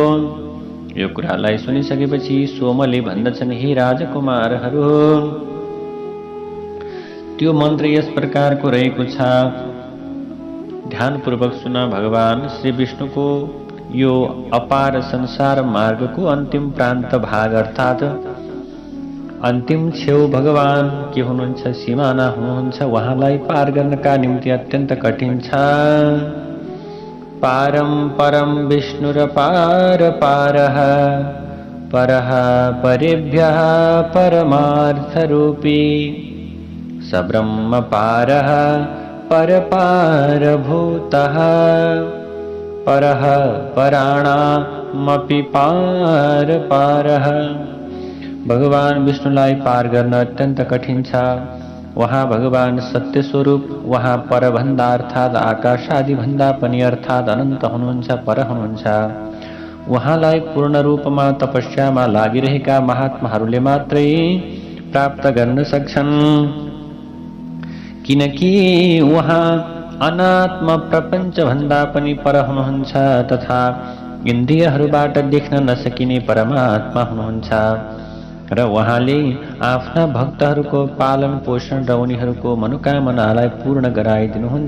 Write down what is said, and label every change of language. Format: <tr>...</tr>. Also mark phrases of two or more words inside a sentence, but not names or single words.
<ne>यो कुरालाई सुनिसकेपछि सोमले भन्दछन्, हे राजकुमारहरू, त्यो मन्त्र यस प्रकारको रहेको छ, ध्यानपूर्वक सुन। भगवान श्री विष्णुको यो अपार संसार मार्गको अन्तिम प्रान्त भाग अर्थात् अन्तिम छेउ भगवान के हुनुहुन्छ, सिमाना हुनुहुन्छ, उहाँलाई पार गर्नका निम्ति अत्यन्त कठिन छ।</ne> <sa>पारं परं विष्णुरपार पारः परः परेभ्यः परमार्थरूपी स ब्रह्म पारः परपारभूतः परः पराणामपि पार पारः।</sa> <ne>भगवान विष्णुलाई पार गर्न अत्यन्त कठिन छ। वहाँ भगवान सत्य स्वरूप, वहाँ परभन्दा अर्थात् आकाश आदि भन्दा पनि अर्थात् अनन्त हुनुहुन्छ, पर हुनुहुन्छ। उहाँलाई पूर्ण रूपमा तपस्यामा लागिरहेका महात्माहरूले मात्रै प्राप्त गर्न सक्छन्, किनकि उहाँ अनात्म प्रपञ्च भन्दा पनि पर हुनुहुन्छ तथा इन्द्रियहरूबाट देख्न नसकिने परमात्मा हुनुहुन्छ र उहाँले आफ्ना भक्तहरूको पालन पोषण र उनीहरूको मनोकामनालाई पूर्ण गराइदिनुहुन्छ।</ne>